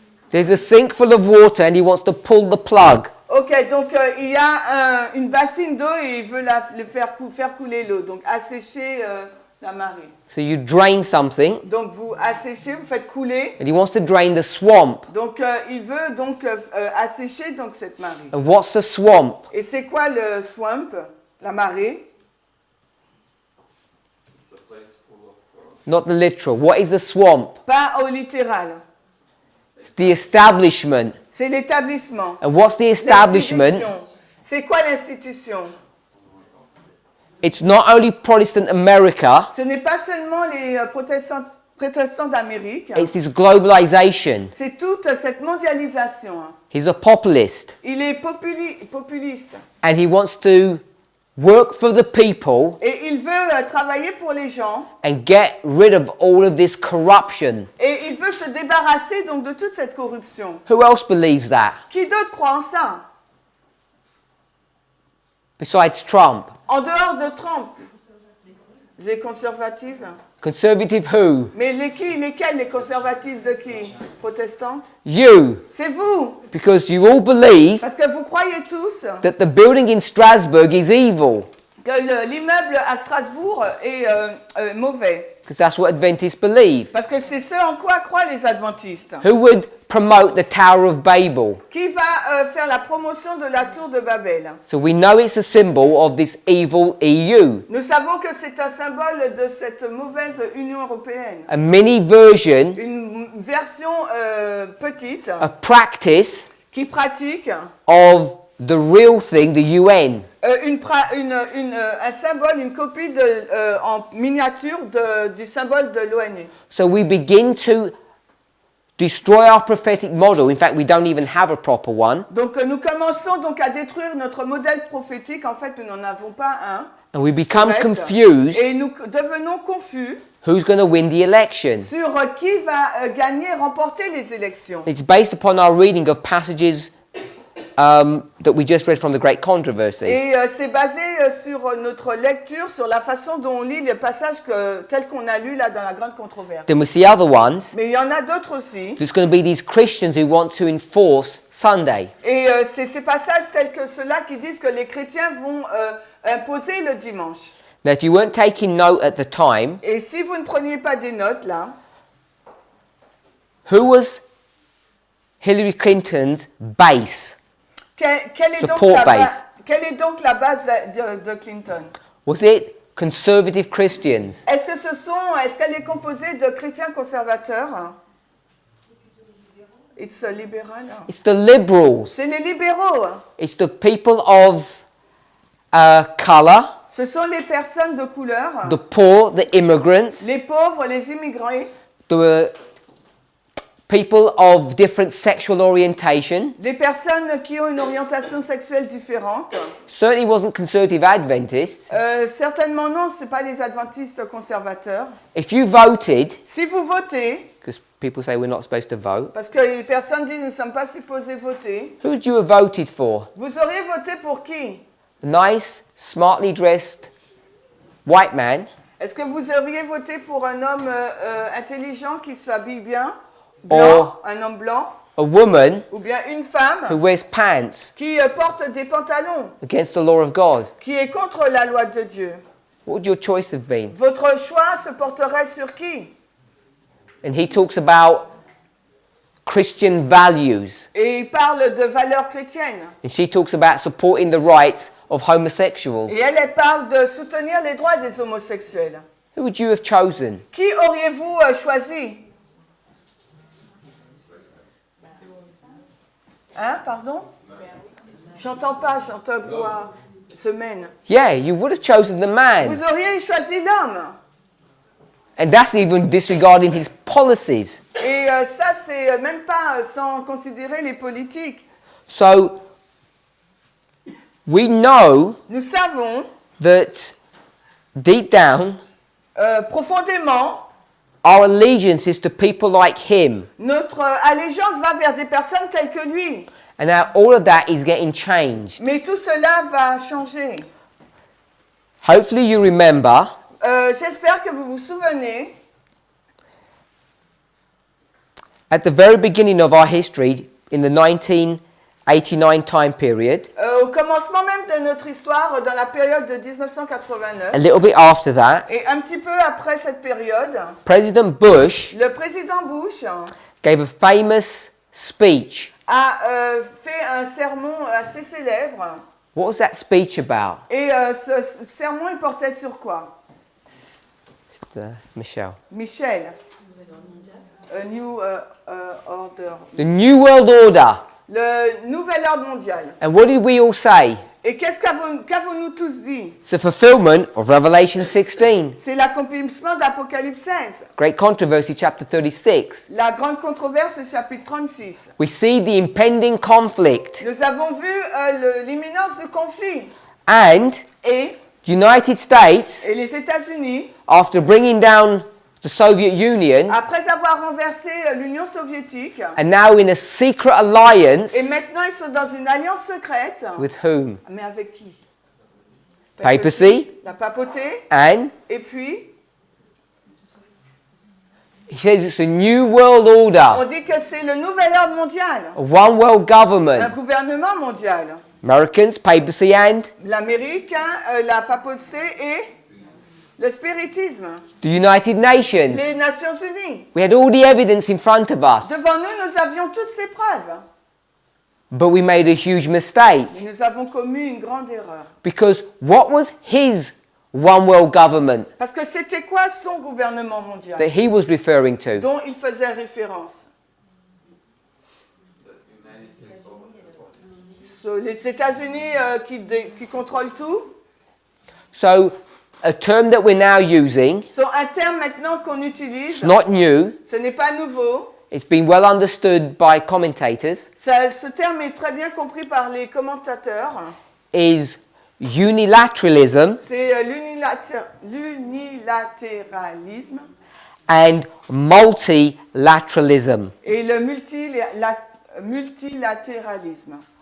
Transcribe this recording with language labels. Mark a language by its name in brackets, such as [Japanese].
[English] There's a sink full of water and he wants to pull the plug. [French] Ok, donc il y a une bassine d'eau et il veut faire couler l'eau, donc assécher la marée. [English] So you drain something [French] Donc vous asséchez, vous faites couler. [English] and he wants to drain the swamp. [French] Donc il veut donc assécher donc cette marée. [English] And what's the swamp? [French] Et c'est quoi le swamp, la marée? [English] It's a place full of Not the literal. What is the swamp? [French] Pas au littéral. [English] It's the establishment. [French] C'est l'établissement. [English] And what's the establishment? [French] L'institution. C'est quoi l'institution? [English] It's not only Protestant America, [French] Ce n'est pas seulement les protestants d'Amérique. [English] it's this globalization. [French] C'est toute cette mondialisation. [English] He's a populist [French] Il est populiste. [English] and he wants to work for the people [French] Et il veut travailler pour les gens. [English] and get rid of all of this corruption. [French] Et il veut se débarrasser donc de toute cette corruption. [English] Who else believes that [French] Qui d'autre croit en ça? [English] besides Trump? [French] En dehors de Trump. Les conservatifs. [English] Conservative who? [French] Mais lesquels les conservatifs de qui? Protestantes? [English] You. [French] C'est vous. [English] Because you all believe [French] Parce que vous croyez tous [English] that the building in Strasbourg is evil. [French] que l'immeuble à Strasbourg est mauvais. [English] Because that's what Adventists believe. [French] Parce que c'est ce en quoi croient les adventistes. [English] Who would promote the Tower of Babel? [French] Qui va faire la promotion de la tour de Babel? [English] So we know it's a symbol of this evil EU. [French] Nous savons que c'est un symbole de cette mauvaise Union européenne. [English] A mini version, [French] Une version petite [English] a practice [French] qui pratique [English] of the real thing, the UN. [French] Un symbole, une copie en miniature du symbole de l'ONU. [English] So we begin to destroy our prophetic model. In fact, we don't even have a proper one. [French] Donc nous commençons donc à détruire notre modèle prophétique. En fait, nous n'en avons pas un. [English] And we become Correct. confused [French] Et nous devenons confus [English] who's going to win the election. [French] sur qui va gagner, remporter les élections. [English] It's based upon our reading of passages that we just read from the Great Controversy. [French] Et c'est basé sur notre lecture, sur la façon dont on lit les passages tels qu'on a lus là dans la grande controverse. [English] Then we see other ones. [French] Mais il y en a d'autres aussi. [English] There's going to be these Christians who want to enforce Sunday. [French] Et c'est ces passages tels que ceux-là qui disent que les chrétiens vont imposer le dimanche. [English] Now, if you weren't taking note at the time, [French] Et si vous ne preniez pas des notes là, [English] who was Hillary Clinton's base? [French] quelle est donc [English] Support base. [French] quelle est donc la base de Clinton? [English] Was it conservative Christians? [French] Est-ce qu'elle est composée de chrétiens conservateurs? [English] It's a libéral. It's the liberals. [French] C'est les libéraux. [English] It's the people of color, [French] Ce sont les personnes de couleur, [English] the poor, the immigrants, [French] les pauvres, les immigrés, [English] the people of different sexual orientation. [French] les personnes qui ont une orientation sexuelle différente. [English] Certainly wasn't conservative Adventists. [French] Certainement non, ce n'est pas les adventistes conservateurs. [English] If you voted, [French] Si vous votez, [English] because people say we're not supposed to vote, [French] parce que les personnes disent nous ne sommes pas supposés voter, [English] who would you have voted for? [French] vous auriez voté pour qui? [English] A nice, smartly dressed white man, [French] Est-ce que vous auriez voté pour un homme intelligent qui s'habille bien, blanc, un homme blanc, [English] a woman [French] ou bien une femme [English] who wears pants [French] qui porte des pantalons, [English] against the law of God? [French] qui est contre la loi de Dieu? [English] What would your choice have been? [French] Votre choix se porterait sur qui? [English] And he talks about Christian values. [French] Et il parle de valeurs chrétiennes. [English] And she talks about supporting the rights of homosexuals. [French] Et elle parle de soutenir les droits des homosexuels. [English] Who would you have chosen? [French] Qui auriez-vous choisi? Hein, pardon? J'entends pas, j'entends quoi? Semaine. [English] Yeah, you would have chosen the man. [French] Vous auriez choisi l'homme. [English] And that's even disregarding his policies. [French] Et ça, c'est même pas sans considérer les politiques. [English] So, we know [French] Nous savons [English] that deep down, [French] profondément, [English] our allegiance is to people like him. [French] notre allégeance va vers des personnes telles que lui. [English] And now all of that is getting changed. [French] Mais tout cela va changer. [English] Hopefully you remember [French] J'espère que vous vous souvenez, [English] at the very beginning of our history, in the 1989 time period, [French] au commencement même de notre histoire, dans la période de 1989, [English] a little bit after that, [French] et un petit peu après cette période, [English] President Bush [French] le président Bush [English] gave a famous speech. [French] a fait un sermon assez célèbre. [English] What was that speech about? [French] Et ce sermon, il portait sur quoi? Michelle. [English] Michel. A New Order. The New World Order. [French] Le nouvel ordre mondial. [English] And what did we all say? [French] Et qu'avons-nous tous dit? [English] It's the fulfillment of Revelation 16. [French] C'est l'accomplissement d'Apocalypse 16. [English] Great Controversy, chapter 36. [French] La grande controverse, chapitre 36. [English] We see the impending conflict. [French] Nous avons vu l'imminence du conflit. [English] And [French] Et [English] the United States, [French] les États-Unis, [English] after bringing down the Soviet Union, [French] après avoir renversé l'Union soviétique, [English] are now in a secret alliance [French] et maintenant ils sont dans une alliance secrète. [English] with whom? [French] Mais avec qui? [English] Papacy. [French] La papauté. [English] And [French] Et puis, [English] he says it's a new world [French] on [English] order, [French] dit que c'est le nouvel ordre mondial. [English] a one world [French] Un [English] government. [French] gouvernement mondial. [English] Americans, papacy, and [French] L'Amérique, la papauté et le spiritisme. [English] the United Nations. [French] Les Nations Unies. [English] We had all the evidence in front of us, [French] Devant nous, nous avions toutes ces preuves. [English] but we made a huge mistake. [French] Et nous avons commis une grande erreur. [English] Because what was his one world government [French] Parce que c'était quoi son gouvernement mondial [English] that he was referring to? [French] dont il faisait référence? So, les États-Unis qui contrôlent tout. [English] So, a term that we're now using, [French] So, un terme maintenant qu'on utilise, [English] it's not new, [French] ce n'est pas nouveau. [English] it's been well understood by commentators, [French] Ce terme est très bien compris par les commentateurs. [English] is unilateralism [French] C'est l'unilatéralisme [English] and multilateralism. [French] et le multilatéralisme.